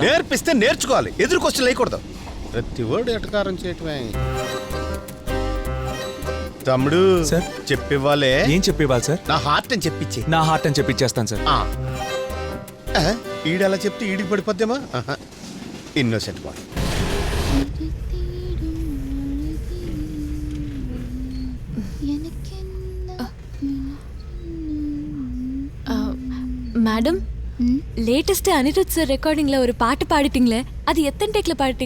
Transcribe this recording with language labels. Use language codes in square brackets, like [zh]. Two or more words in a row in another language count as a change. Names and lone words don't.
[te] నేర్పిస్తే నేర్చుకోవాలి, ఎదురు క్వశ్చన్ లేకూడదు. ప్రతి వర్డ్ ఎటకారం చేయటమే. తమ్ముడు సార్? చెప్పివ్వాలే. ఏం చెప్పేవాళ్ళు సార్? నా హార్ట్ అని చెప్పించి. నా హార్ట్ అని చెప్పిచ్చేస్తాను సార్. ఈడలా చెప్తే ఈడికి పడిపోద్దేమా? ఇన్నోసెంట్ బాయ్. [ta] மேடம், லேட்டஸ்ட் அனிருத் சார் ரெக்கார்டிங்ல ஒரு பாட்டு பாடிட்டீங்களே, அது எத்தனை டேக்ல பாடிட்டீங்க?